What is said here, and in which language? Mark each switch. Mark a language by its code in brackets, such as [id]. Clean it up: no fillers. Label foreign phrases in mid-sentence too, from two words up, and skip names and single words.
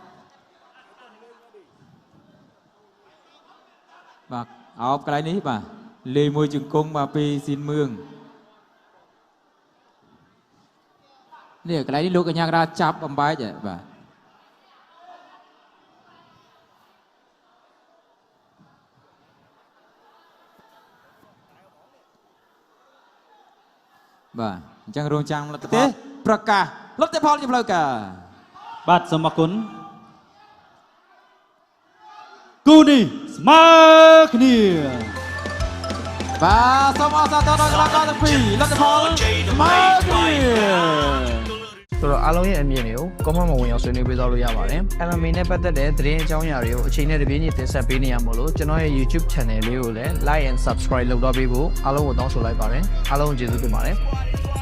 [km] បាទអបកន្លែងនេះបាទលេមួយជង្គង់បាទពីស៊ីនមឿងនេះកន្លែងនេះលោកកញ្ញាកដាចាប់អំបែកបាទបាទអញ្ចឹងរងចាំលទ្ធផលប្រកាសលទ្ធផលជាផ្លូវការ បាទសូមអរគុណគូនេះស្មើគ្នា បាទសូមអរសាទរដល់កីឡាករទាំងពីរលទ្ធផលស្មើគ្នា [my] ဆိုတော့အားလုံးရဲ့အမြင်တွေကို comment မှာဝင်ရောက်ဆွေးနွေးပေးသွားလို့ရပါတယ် MMA နဲ့ပတ်သက်တဲ့သတင်းအကြောင်းအရာတွေကိုအချိန်နဲ့တပြေးညီတင်ဆက်ပေးနေရမို့လို့ကျွန်တော်ရဲ့ YouTube channel လေးကိုလည်း [en] like and subscribe [my] လုပ်တော့ပေးဖို့အားလုံးကိုတောင်းဆိုလိုက်ပါတယ်အားလုံးကိုကျေးဇူးတင်ပါတယ်